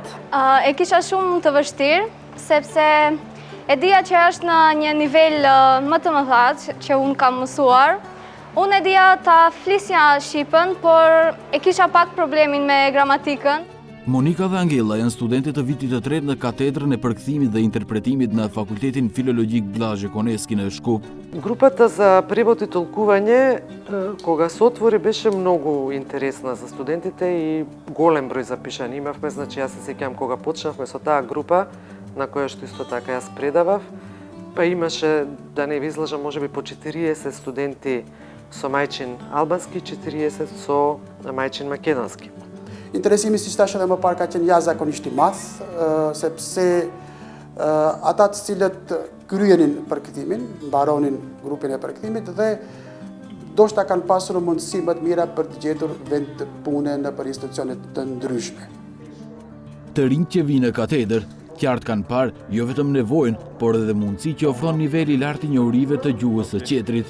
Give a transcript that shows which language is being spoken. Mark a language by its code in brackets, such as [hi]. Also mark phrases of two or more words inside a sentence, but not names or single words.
[sq] E kisha shumë të vështirë, sepse e dija që është në një nivel më të mëdha që unë kam mësuar. Unë e dija ta flisja Shqipen, por e kisha pak problemin me gramatikën. Monika dhe Angela janë studente të vitit të tretë në katedrën e përkthimit dhe interpretimit në Fakultetin Filologjik Blazhe Koneski në Shkup. [mk] Групата за превод и толкување, кога се отвори, беше многу интересна за студентите и голем број запишани имавме. Значи, јас се сеќавам кога почнавме со таа група, на која што исто така јас предавав, па имаше, да не ви излажам, можеби по 40 студенти со мајчин албански, 40 со мајчин македонски. Интереси ми се сташе да [sq] më parë ka qenë jashtëzakonisht i madh, sepse ata të cilët kryenin përkthimin, mbaronin grupin e përkthimit dhe ndoshta kanë pasur mundësi më të mira për të gjetur vend pune në për institucione të ndryshme. Të rinjtë që vinë në katedër, qartë kanë parë jo vetëm nevojën, por edhe mundësi që ofron niveli i lartë i njohurive të gjuhës së qetrit.